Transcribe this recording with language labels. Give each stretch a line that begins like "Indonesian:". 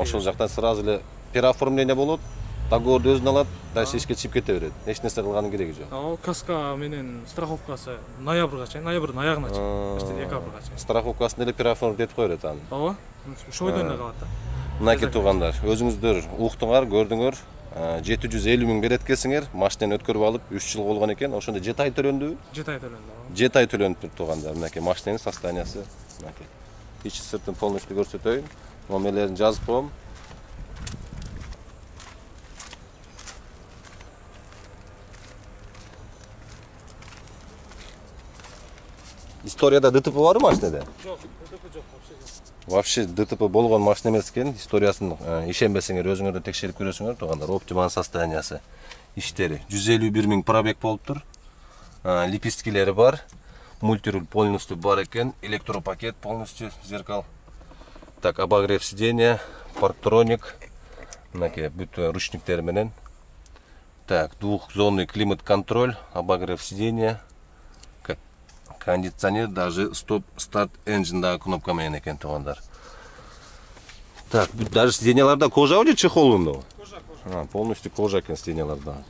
Kyrgyz: Ошол жактан сразу эле переоформление болот. Договорду өзүн алат, дальше ишке чыгып кете берет. Эч нерсе кылганын кереги жок. Каска менен страховкасы ноябрга чейин, ноябрдын аягына чейин, işte декабрга чейин. Страховкасын эле переоформление этип кое берет аны. Ооба. Ошол бойдон эле калат да. Мынакей туугандар, өзүңүздөр уктуңар, көрдүңөр. 750 миң берет экенсиңер, машинени өткөрүп алып 3 жыл болгон экен. Ошондо 7 ай төлөндүбү? 7 ай төлөндү. 7 ай төлөнүп туугандар. Мынакей машиненин состояниясы. Мынакей. Ичи сыртын полностью көрсөтөйүн. Номерлерин жазып коем. Историяда ДТП барбы машинеде? Жок, ДТП жок, вообще ДТП болгон машина эмес экен. Историясын ишенбесеңер, өзүңөрдө текшерип көрөсүңөр, туугандар. Optima'нын состояниясы, иштери 151 миң пробег болуптур. Лепесткилери бар. Мультируль полностью бар экен, электропакет полностью, зеркал.
Russian: Так, обогрев сиденья, парктроник.
Kyrgyz: Мынакей бүт ручниктери менен.
Russian: Так, двухзонный климат-контроль, обогрев сиденья.
Kyrgyz: Кондиционер, даже стоп-старт энджиндагы кнопка менен экен, туугандар. Так, даже сиденьяларда
Russian: кожа или чехол? Кожа.
Kyrgyz: Полностью кожа экен сиденьяларда.